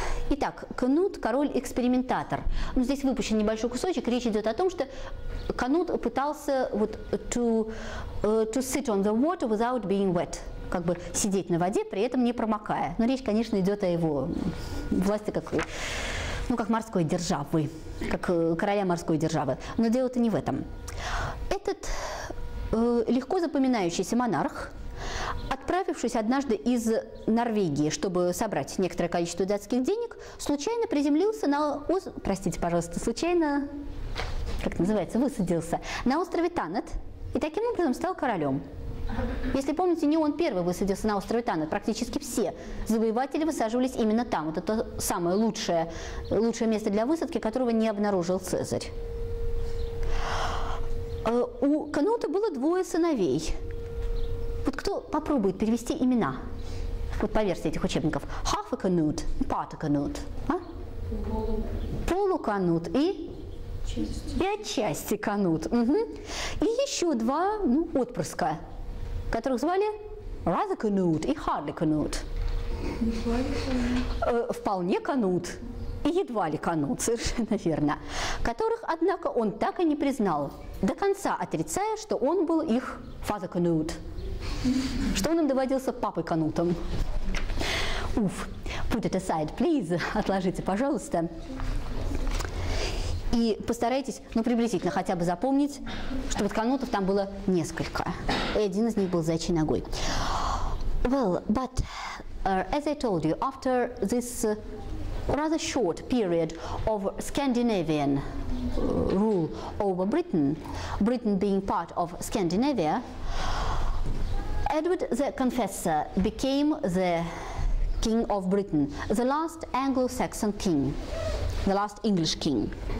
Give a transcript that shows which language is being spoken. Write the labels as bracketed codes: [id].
[ru] Итак, Канут – король-экспериментатор. Ну, здесь выпущен небольшой кусочек. Речь идет о том, что Канут пытался вот [en] to sit on the water without being wet. [ru] Как бы сидеть на воде, при этом не промокая. Но речь, конечно, идет о его власти как, ну, как морской державы, как короля морской державы. Но дело-то не в этом. Этот легко запоминающийся монарх, отправившись однажды из Норвегии, чтобы собрать некоторое количество датских денег, случайно приземлился на случайно, как это называется, высадился на острове Танат и таким образом стал королем. Если помните, не он первый высадился на острове Танат, практически все завоеватели высаживались именно там. Вот это самое лучшее место для высадки, которого не обнаружил Цезарь. У Канута было двое сыновей. Вот кто попробует перевести имена? Вот по версии этих учебников. [en] Half a Canute, part a Canute. [ru] Полуканут и отчасти Канут. И еще два отпрыска, которых звали rather Canute и hardly Canute. Вполне Канут и едва ли Канут, совершенно верно. Которых, однако, он так и не признал, до конца отрицая, что он был их father Canute, что он им доводился папой Канутом. [en] Уф. Put it aside, please. [ru] Отложите, пожалуйста. И постарайтесь, приблизительно хотя бы запомнить, что вот Канутов там было несколько. И один из них был заячьей ногой. [en] Well, but as I told you, after this rather short period of Scandinavian rule over Britain, Britain being part of Scandinavia, Edward the Confessor became the king of Britain, the last Anglo-Saxon king, the last English king.